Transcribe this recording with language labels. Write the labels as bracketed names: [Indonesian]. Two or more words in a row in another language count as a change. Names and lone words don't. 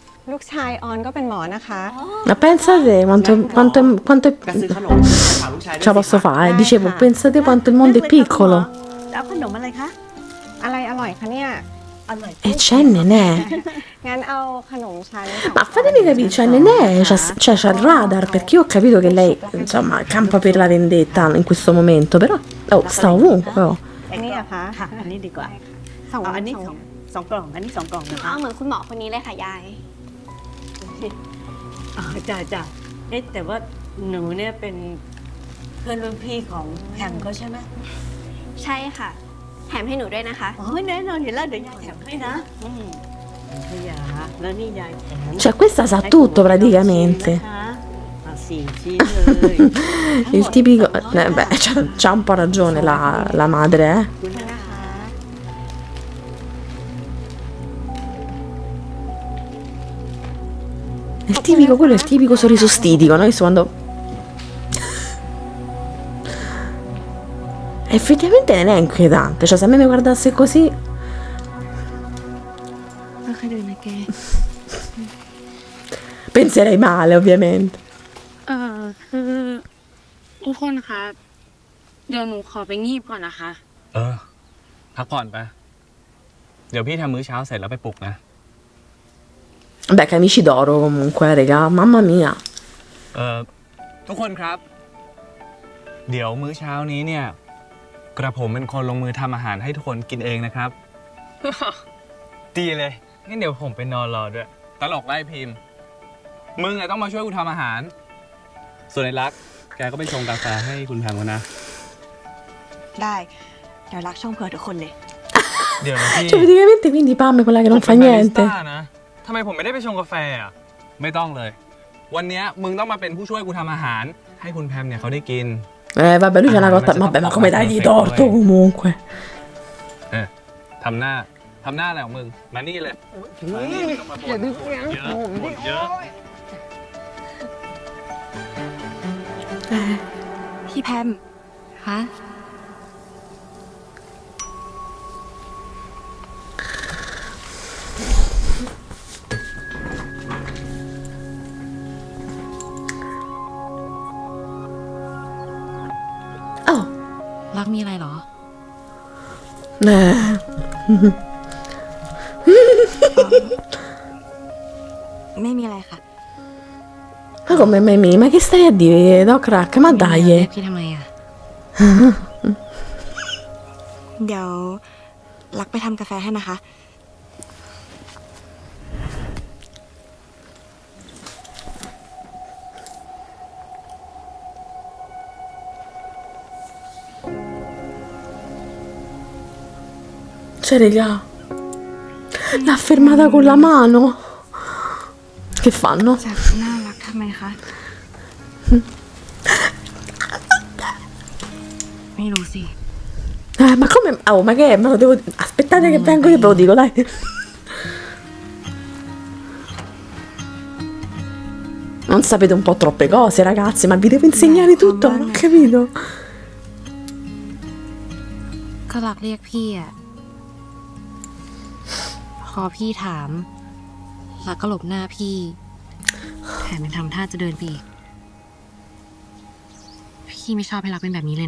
[Thai] ลูกชายออนก็เป็นหมอนะคะ [Italian] Ma pensate quanto [Thai] ก็ซื้อขนมฝากลูกชายด้วย [Italian] ce la posso fare? Dicevo, pensate quanto il mondo è piccolo. [Thai] แล้วขนมอะไรคะ อะไรอร่อยคะเนี่ย อร่อย [Italian] E c'è Nenè. [Thai] งั้นเอาขนมชั้นสอง [Italian] Ma fatemi capire, cioè Nenè c'ha il radar, perché io ho capito che lei, insomma, campa per la vendetta in questo momento, però sta ovunque. Oh. [Thai] อันนี้เหรอคะ ค่ะ อันนี้ดีกว่า สอง เอาอันนี้ สอง สองกล่อง อันนี้สองกล่องนะคะ เอาเหมือนคุณหมอคนนี้เลยค่ะยาย อ๋อจ้าเอ๊ะแต่ว่าหนูเนี่ยเป็นเพื่อนรุ่นพี่ของแฮมเขาใช่ไหม ใช่ค่ะ แถมให้หนูด้วยนะคะ อ๋อแน่นอนอยู่แล้วเดี๋ยวยายแถมให้นะพยาแล้วนี่ยายแถม [Italian] Cioè questa sa tutto praticamente. [Thai] เอาสี่ชิ้นเลย [Italian] Il tipico... beh, c'ha un po' ragione la madre, eh. [Thai] นะคะ [Italian] Il tipico, quello è il tipico sorriso stitico, no? Visto quando... Effettivamente non è inquietante, cioè se a me mi guardasse così... [Thai] ไม่เคยดูนะแก [Italian] penserei male, ovviamente. [Thai] คือทุกคนคะเดี๋ยวหนูขอไปงีบก่อนนะคะ พักผ่อนไป เดี๋ยวพี่ทำมื้อเช้าเสร็จแล้วไปปลุกนะ [Italian] Beh, camici d'oro comunque, raga, mamma mia. [Thai] ทุกคนครับ เดี๋ยวมื้อเช้านี้เนี่ย กระผมเป็นคนลงมือทำอาหารให้ทุกคนกินเองนะครับ ดีเลยงั้นเดี๋ยวผมไปนอนรอด้วย ตลกไล่พิมพ์ มึงอะต้องมาช่วยกูทำอาหาร ส่วนไอ้รัก แกก็ไปชงกาแฟให้คุณแพมกันนะ ได้ เดี๋ยวรักช่องเผื่อทุกคนเลย เดี๋ยวนะพี่ [Italian] Cioè, praticamente quindi Pam è quella che non fa [Thai] ผมเป็นบาริส [Italian] niente. [Thai] ต้านะทำไมผมไม่ได้ไปชงกาแฟอ่ะ ไม่ต้องเลย วันเนี้ยมึงต้องมาเป็นผู้ช่วยกูทำอาหาร ให้คุณแพมเนี่ยเขาได้กิน [Italian] Vabbè, lui c'ha una cotta... Vabbè, ma come dargli torto comunque. [Thai] ทำหน้าอะไรของมึง มานี่เลยมานี่ไม่ต้องมาบ่นเยอะบ่นเยอะ พี่แพม คะ Oh. รักมีอะไรเหรอ ไม่มีอะไรค่ะ [Italian] Ma come Mimì? Ma che stai a dire, Doc Rack? Ma [Thai] เรีย [Italian] dai. [Thai] กพี่ทำไมอ่ะ เดี๋ยวรักไปทำกาแฟให้นะคะ [Italian] Cioè, raga, l'ha fermata con la mano. Che fanno? [Thai] จากน่ารักทำไมคะ ไม่รู้สิ [Italian] Ma come? Oh, ma che è? Me lo devo... Aspettate che vengo, io ve lo dico, dai. Non sapete un po' troppe cose, ragazzi, ma vi devo insegnare tutto, non ho capito. [Thai] ก็รักเรียกพี่อ่ะ พอพี่ถามรักก็หลบหน้าพี่ แถมยังทำท่าจะเดินไปอีก พี่ไม่ชอบให้รักเป็นแบบนี้เลยนะ